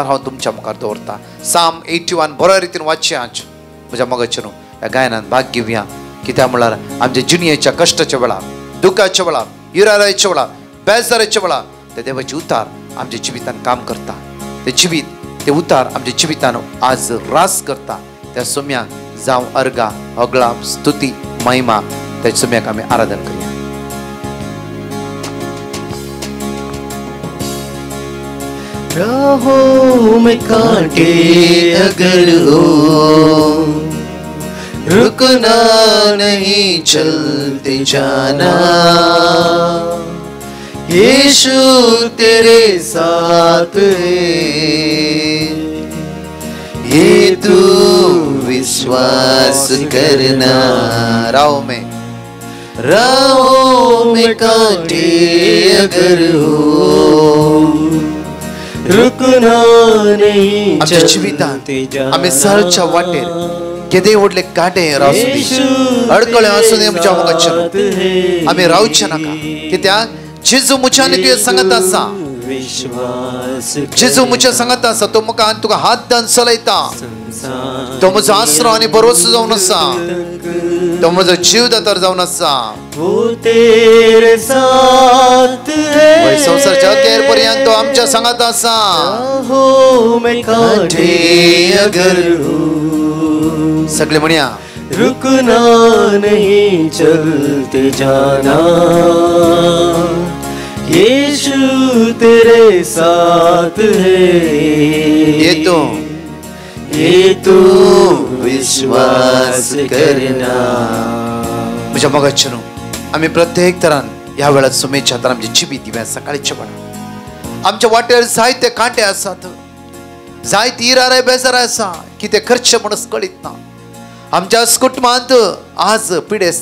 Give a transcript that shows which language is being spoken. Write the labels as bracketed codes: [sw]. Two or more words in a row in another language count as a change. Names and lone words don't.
[kok] हांव तुमच्या मुखार दवरता साम 81 बऱ्या रितीन वाचचें आज म्हज्या मोगाचेनो ह्या गायनान भाग घेवया कित्याक म्हळ्यार आमच्या जिणेच्या कश्टाच्या वेळार दुखाच्या वेळार इराऱ्याच्या वेळार बेजाऱ्याच्या वेळार ते देवाचे उतार आमच्या जिवितान काम करता ते उतार आमच्या जिवितान आज रास करता त्या सोम्याक जावं अर्गा अगळा स्तुती महिमा त्या सोम्याक आमी आराधन करूया [hi] राहों में कांटे अगर हो रुकना नहीं चलते जाना यीशु तेरे साथ है ये तू विश्वास करना राहों में कांटे अगर हो रुकना नहीं [kok] आमच्या जिवितांत आमी सरच्या वाटेर केदे व्हडले कांटे रावसूं अडकळे आसूं आमच्या मोगाचेर आमी रावचे नाका कित्याक जेजू मुच्यान तुवें सांगत आसा जेजू मुच्या सांगत आसा तो म्हाका तुका हात दान चलयता तो म्हजो आसरो आनी भरोसो जावन आसा तो म्हजो जीवदातार जावन आसा संवसारच्या अखेर पर्यंत तो आमच्या सांगत आसा सगळे म्हणया [hi] रुकना नहीं चलते जाना यीशु तेरे साथ है ये तो विश्वास करना [kok] म्हज्या मोगाचेनो आमी प्रत्येक तरान ह्या वेळार सुमेच्या तर आमची जिबी दिव्या सकाळीच्या वेळार आमच्या वाटेर जायते कांटे आसात जायती इरारे बेजारे आसा कितें करचें म्हणून कळीत ना आमच्या कुटुंबांत आज पिडेस्त